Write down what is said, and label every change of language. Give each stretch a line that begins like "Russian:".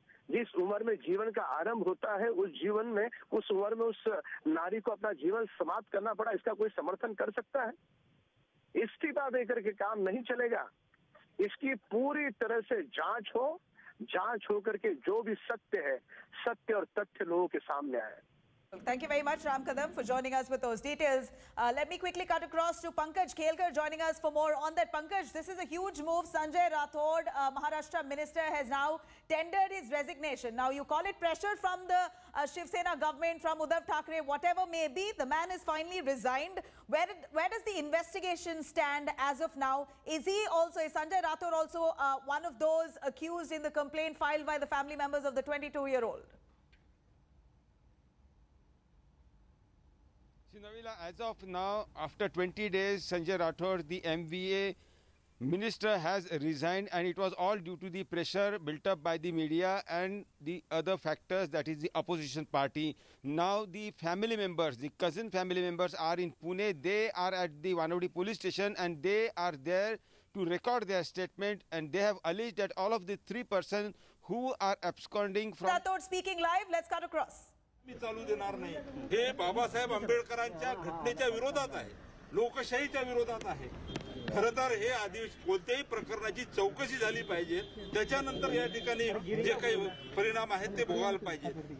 Hindi: जिस उम्र में जीवन का आरंभ होता है, उस उम्र में उस नारी को अपना जीवन समाप्त करना पड़ा, इसका कोई समर्थन कर सकता है? इस्तीफा देकर के काम नहीं चलेगा। इसकी पूरी तरह से जांच होकर के जो भी सत्य है, सत्य और तथ्य लोगों के सामने आए।
English: Thank you very much, Ram Kadam, for joining us with those details. Let me quickly cut across to Pankaj Khelkar joining us for more on that. Pankaj, this is a huge move. Sanjay Rathod, Maharashtra minister, has now tendered his resignation. Now, you call it pressure from the Shiv Sena government, from Uddhav Thackeray, whatever may be. The man is finally resigned. Where does the investigation stand as of now? Is Sanjay Rathod also one of those accused in the complaint filed by the family members of the 22-year-old? Nabila, as of now, after 20 days, Sanjay Rathod, the MVA minister, has resigned, and it was all due to the pressure built up by the media and the other factors, that is the opposition party. Now the family members, the cousin family members, are in Pune. They are at the Wanavadi police station and they are there to record their statement, and they have alleged that all of the 3 persons who are absconding from... Rathod speaking live. Let's cut across.
Marathi: मी चालू देणार नाही, हे बाबासाहेब आंबेडकरांच्या घटनेच्या विरोधात आहे. लोकशाहीच्या विरोधात आहे. खरं तर हे कोणत्याही प्रकरणाची चौकशी झाली पाहिजे, त्याच्यानंतर या ठिकाणी जे काही परिणाम आहेत ते भोगायला पाहिजे.